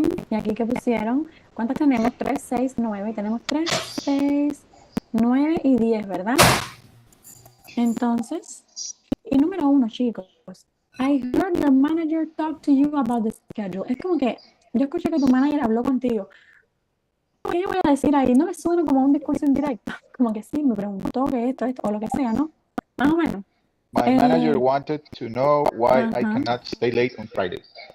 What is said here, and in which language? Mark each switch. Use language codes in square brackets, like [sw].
[es] Y aquí que pusieron, ¿cuántas tenemos? 3, 6, 9. Tenemos 3, 6, 9 y 10, ¿verdad? Entonces, y número 1, chicos. [en] I heard your manager talk to you about the schedule. [es] Es como que yo escuché que tu manager habló contigo. ¿Qué yo voy a decir ahí? ¿No le suena como un discurso indirecto? Como que sí, me preguntó que esto, o lo que sea, ¿no? Más o menos. [en] My manager wanted to know why I cannot stay late on Fridays.